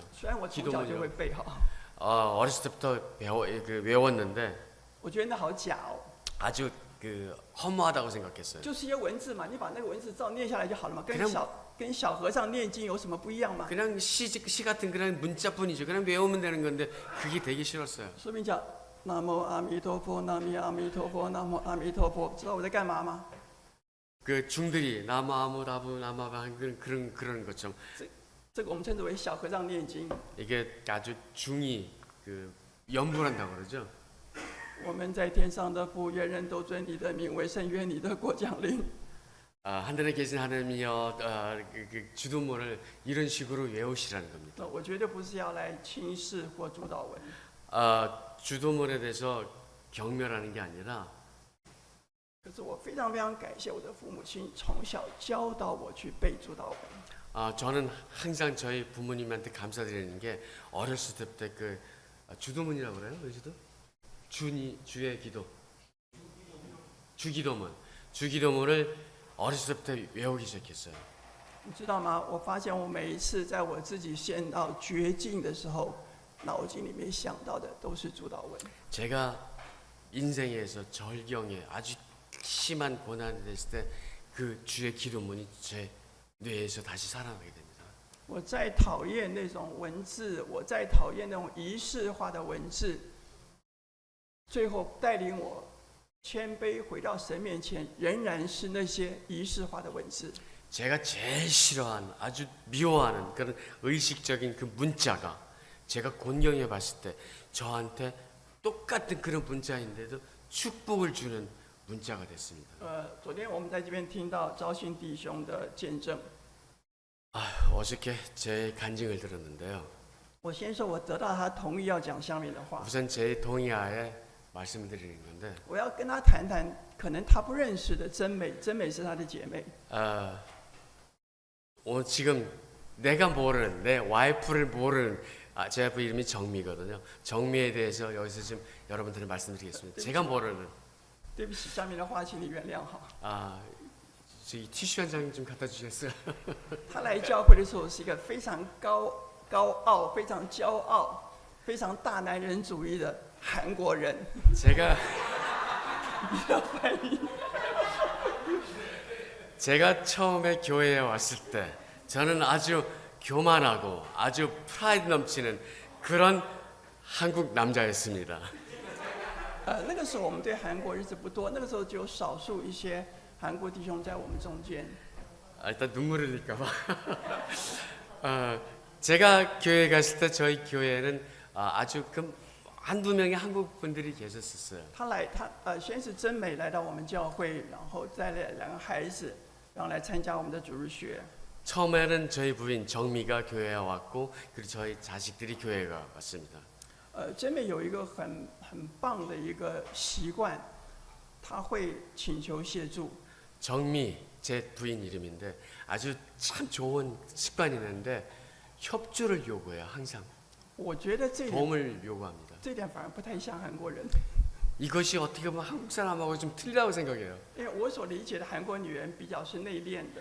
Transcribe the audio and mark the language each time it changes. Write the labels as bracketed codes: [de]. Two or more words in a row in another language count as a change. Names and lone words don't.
[zh] 虽然我从小就会背好， [ko] 어렸을 때부터 외웠는데 [zh] 我觉得那好假哦， [ko] 아주 허무하다고 생각했어요. [zh] 就是一些文字嘛，你把那个文字照念下来就好了嘛， [ko] 그냥 [zh] 跟小和尚念经有什么不一样吗？ [ko] 그냥 시 같은 그냥 문자뿐이죠. 그냥 외우면 되는 건데 그게 되게 싫었어요. [zh] 说明讲南无阿弥陀佛，南无阿弥陀佛，南无阿弥陀佛，知道我在干嘛吗？ [ko] 그 중들이 나무아무다부 나마방 그런 것처럼 [zh] 这个我们称之为小和尚念经。 [ko] 이게 아주 중이 연불한다고 그러죠. [zh] 我们在天上的父，愿人都尊你的名为圣，愿你的国降临。 [ko] 하늘에 계신 하나님이여 그 주도문을 이런 식으로 외우시라는 겁니다. [zh] 我绝对不是要来轻视或主导文， [ko] 주도문에 대해서 경멸하는 게 아니라 [zh] 可是我非常非常感谢我的父母亲从小教导我去背主导文。 [ko] 저는 항상 저희 부모님한테 감사드리는 게 어렸을 때부터 그 주도문이라고 그래요, 그래도 주의 기도, 주기도문을 어렸을 때부터 외우기 시작했어요. [zh] 你知道吗？我发现我每一次在我自己陷到绝境的时候，脑筋里面想到的都是主导文。 [ko] 제가 인생에서 절경에 아주 심한 고난이 됐을 때 그 주의 기도문이 제 뇌에서 다시 살아나게 됩니다. [zh] 我再讨厌那种文字，我再讨厌那种仪式化的文字，最后带领我谦卑回到神面前，仍然是那些仪式化的文字。 [ko] 제가 제일 싫어하는 아주 미워하는 그런 의식적인 그 문자가 제가 곤경해 봤을 때 저한테 똑같은 그런 문자인데도 축복을 주는 문자가 됐습니다. [zh] 昨天我们在这边听到昭信弟兄的见证， [ko] 어저께 제 간증을 들었는데요. [zh] 我先说我得到他同意要讲下面的话， [ko] 우선 제 동의하에 말씀을 드리는 건데 [zh] 我要跟他谈谈可能他不认识的真美，真美是他的姐妹。 [ko] 지금 내가 모르는 내 와이프를 모르는 제 와이프 이름이 정미거든요. 정미에 대해서 여기서 지금 여러분들을 말씀드리겠습니다. 제가 모르는 [zh] 对不起，下面的话请你原谅哈。 [ko] 저기 티슈 한 장 좀 갖다 주시겠어요? [zh] 他来教会的时候是一个非常高傲、非常骄傲、非常大男人主义的韩国人。 [ko] 제가 처음에 교회에 왔을 때 저는 아주 교만하고 아주 프라이드 넘치는 그런 한국 남자였습니다. [zh] 那个时候我们对韩国日子不多，那个时候只有少数一些韩国弟兄在我们中间。 [ko] 일단 눈물 흘릴까 봐. 제가 교회 갔을 때 저희 교회는 아주 한두 명의 한국 분들이 계셨었어요. [zh] 先是真美来到我们教会，然后带了2个孩子，然后来参加我们的主日学。 [ko] 처음에는 저희 부인 정미가 교회에 왔고 그리고 저희 자식들이 교회에 왔습니다. [zh] 真美有一个很棒的一个习惯，她会请求协助。 [ko] 정미 제 부인 이름인데 아주 참 좋은 습관이 있는데 협조를 요구해요. 항상 [zh] 我觉得这点 [ko] 도움을 요구합니다. [zh] 这点反而不太像韩国人， [ko] 이것이 어떻게 보면 한국 사람하고 좀 틀리다고 생각해요. [zh] 因为我所理解的韩国女人比较是内敛的。